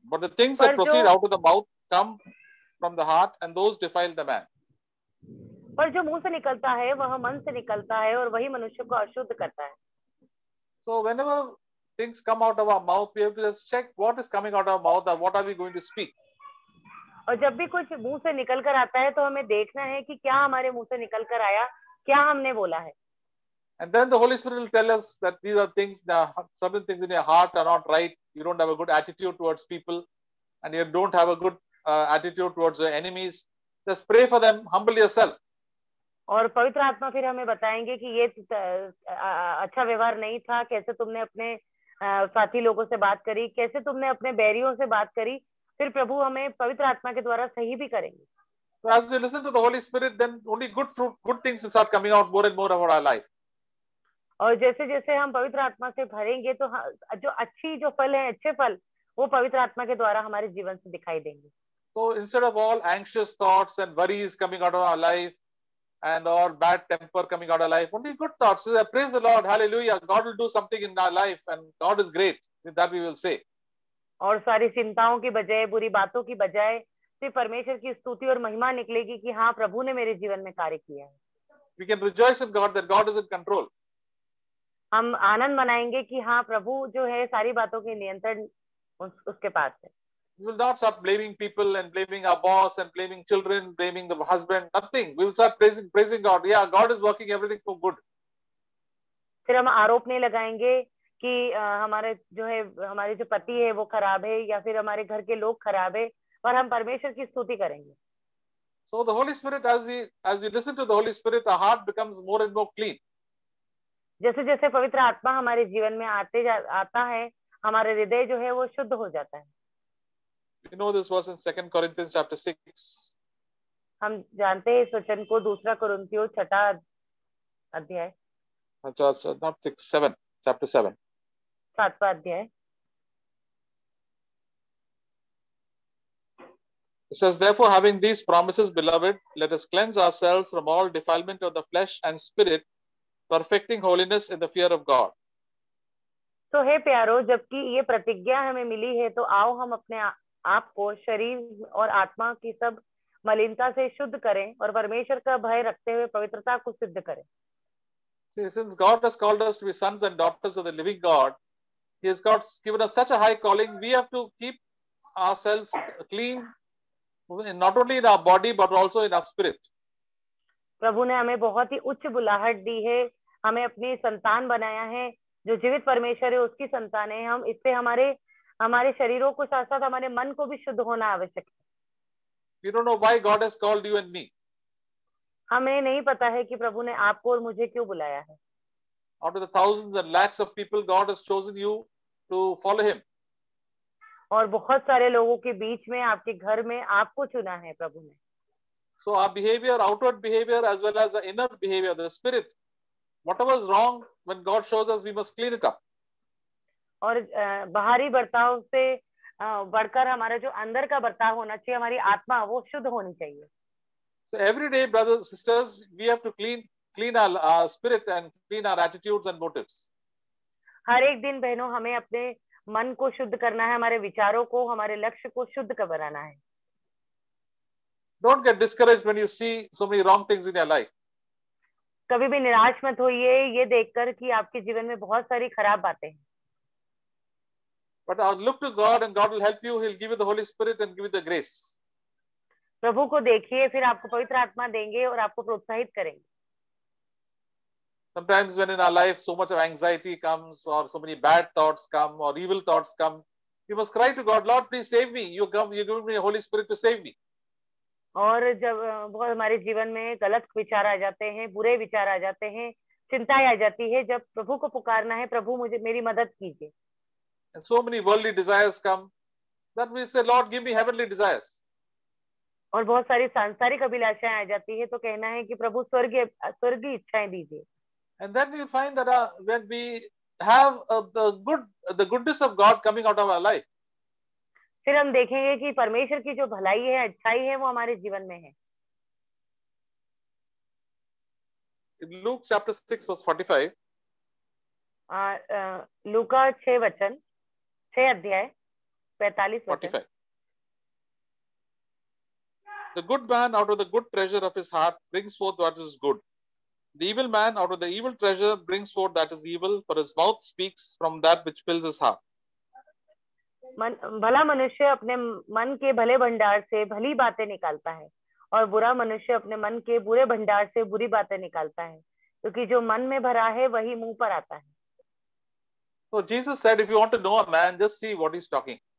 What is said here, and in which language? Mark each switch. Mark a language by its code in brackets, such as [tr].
[en] But the things that proceed out of the mouth come from the heart, and those defile the man. [hi] पर जो मुंह से निकलता है वह मन से निकलता है, और वही मनुष्य को अशुद्ध करता है. [en] So whenever things come out of our mouth, we have to just check what is coming out of our mouth, or what are we going to speak. [hi] और जब भी कुछ मुंह से निकल कर आता है तो हमें देखना है कि क्या हमारे मुंह से निकल कर आया, क्या हमने बोला है. [en] And then the Holy Spirit will tell us that these are things, certain things in your heart are not right. You don't have a good attitude towards people, and you don't have a good attitude towards your enemies. Just pray for them, humble yourself. [hi] और पवित्र आत्मा फिर हमें बताएंगे कि ये अच्छा व्यवहार नहीं था, कैसे तुमने अपने साथी लोगों से बात करी, कैसे तुमने अपने बैरियों से बात करी. फिर प्रभु हमें पवित्र आत्मा के द्वारा सही भी करेंगे. [en] So as we listen to the Holy Spirit, then only good things will start coming out more and more about our life. [hi] और जैसे जैसे हम पवित्र आत्मा से भरेंगे तो जो फल है, अच्छे फल, वो पवित्र आत्मा के द्वारा हमारे जीवन से दिखाई देंगे. [en] So instead of all anxious thoughts and worries coming out of our life, and all bad temper coming out of life, only good thoughts. So praise the Lord, hallelujah, God will do something in our life, and God is great. That we will say. [hi] और सारी चिंताओं की बजाय, बुरी बातों की बजाय सिर्फ परमेश्वर की स्तुति और महिमा निकलेगी कि हाँ, प्रभु ने मेरे जीवन में कार्य किया है. [en] We can rejoice in God that God is in control. [hi] हम आनंद मनाएंगे कि हाँ, प्रभु जो है सारी बातों के नियंत्रण उसके पास है. [en] We will not start blaming people and blaming our boss and blaming children, blaming the husband, nothing. We will start praising God. Yeah, God is working everything for good. [hi] फिर हम आरोप नहीं लगाएंगे कि हमारे जो पति है वो खराब है, या फिर हमारे घर के लोग खराब है, पर हम परमेश्वर की स्तुति करेंगे. [en] So the Holy Spirit, as we listen to the Holy Spirit, our heart becomes more and more clean. [hi] जैसे जैसे पवित्र आत्मा हमारे जीवन में आता है, हमारे हृदय जो है वो शुद्ध हो जाता है. [en] You know this verse in 2 Corinthians chapter 6. [hi] हम जानते हैं इस वचन को 2 कुरिन्थियों 6 अध्याय. [en] Not 6, 7, chapter 7. [hi] 7वां अध्याय. [en] It says, therefore, having these promises, beloved, let us cleanse ourselves from all defilement of the flesh and spirit, perfecting holiness in the fear of God. [hi] तो हे प्यारो, जबकि ये प्रतिज्ञा हमें मिली है, तो आओ हम अपने आप को शरीर और आत्मा की सब मलिनता से शुद्ध करें और परमेश्वर का भय रखते हुए पवित्रता को सिद्ध करें. [en] See, since God has called us to be sons and daughters of the living God, He has given us such a high calling. We have to keep ourselves clean, not only in our body but also in our spirit. [hi] प्रभु ने हमें बहुत ही उच्च बुलाहट दी है, हमें अपनी संतान बनाया है, जो जीवित परमेश्वर है उसकी संतान है हम. इससे हमारे शरीरों को साथ साथ हमारे मन को भी शुद्ध होना आवश्यक है. [en] We don't know why God has called you and me. [hi] हमें नहीं पता है कि प्रभु ने आपको और मुझे क्यों बुलाया है. [en] Out of the thousands and lakhs of people, God has chosen you to follow Him. [hi] और बहुत सारे लोगों के बीच में, आपके घर में आपको चुना है प्रभु ने. [en] So our behavior, outward behavior as well as the inner behavior, the spirit, whatever is wrong, when God shows us, we must clean it up. [hi] और बाहरी बर्ताव से बढ़कर हमारा जो अंदर का बर्ताव होना चाहिए, हमारी आत्मा वो शुद्ध होनी चाहिए. [en] So every day, brothers and sisters, we have to clean clean our spirit and clean our attitudes and motives. [hi] हर एक दिन बहनों हमें अपने मन को शुद्ध करना है, हमारे विचारों को, हमारे लक्ष्य को शुद्ध कर बनाना है. [en] Don't get discouraged when you see so many wrong things in your life. [hi] कभी भी निराश मत होइए ये देखकर कि आपके जीवन में बहुत सारी खराब बातें हैं. [en] But look to God and God will help you. He'll give you the Holy Spirit and give you the grace. [hi] प्रभु को देखिए, फिर आपको पवित्र आत्मा देंगे और आपको प्रोत्साहित करेंगे. [en] Sometimes when in our life so much of anxiety comes or so many bad thoughts come or evil thoughts come, you must cry to God, Lord, please save me. You give me the Holy Spirit to save me. [hi] और जब बहुत हमारे जीवन में गलत विचार आ जाते हैं, बुरे विचार आ जाते हैं, चिंताएं आ जाती है, जब प्रभु को पुकारना है, प्रभु मुझे मेरी मदद कीजिए. [en] And so many worldly desires come. That we say, Lord, give me heavenly desires. [hi] और बहुत सारी सांसारिक अभिलाषाएं आ जाती है, तो कहना है कि प्रभु स्वर्गीय इच्छाएं दीजिए. [en] And then you find that when we have the goodness of God coming out of our life, [hi] फिर हम देखेंगे कि परमेश्वर की जो भलाई है, अच्छाई है, वो हमारे जीवन में है. [en] in Luke chapter 6 verse 45, [hi] लूका 6 अध्याय 45 वचन. 45. [en] The good man out of the good treasure of his heart brings forth what is good. The evil man out of the evil treasure brings forth that is evil, for his mouth speaks from that which fills his heart. [hi] भला मनुष्य अपने मन के भले भंडार से भली बातें निकालता है और बुरा मनुष्य अपने मन के बुरे भंडार से बुरी बातें निकालता है, क्योंकि जो मन में भरा है वही मुंह पर आता है. [en] So Jesus said, if you want to know a man, just see what he's talking.